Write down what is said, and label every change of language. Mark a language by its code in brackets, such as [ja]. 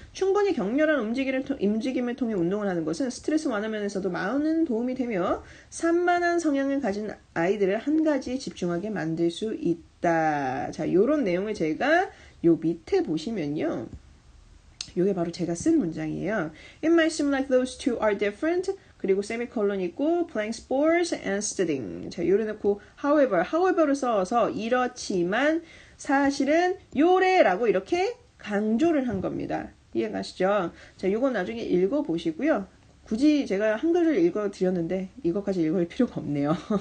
[ko] 충분히 격렬한 움직임을 통해 운동을 하는 것은 스트레스 완화 면에서도 많은 도움이 되며 산만한 성향을 가진 아이들을 한 가지에 집중하게 만들 수 있다. 자, 요런 내용을 제가 요 밑에 보시면요. 요게 바로 제가 쓴 문장이에요. [en] It might seem like those two are different. [ko] 그리고 세미콜론 있고 [en] playing sports and studying. [ko] 자, 요래 놓고 however를 써서 이렇지만 사실은 요래라고 이렇게 강조를 한 겁니다. 이해가시죠? 자, 요건 나중에 읽어보시고요. 굳이 제가 한글을 읽어드렸는데 이것까지 읽을 필요가 없네요.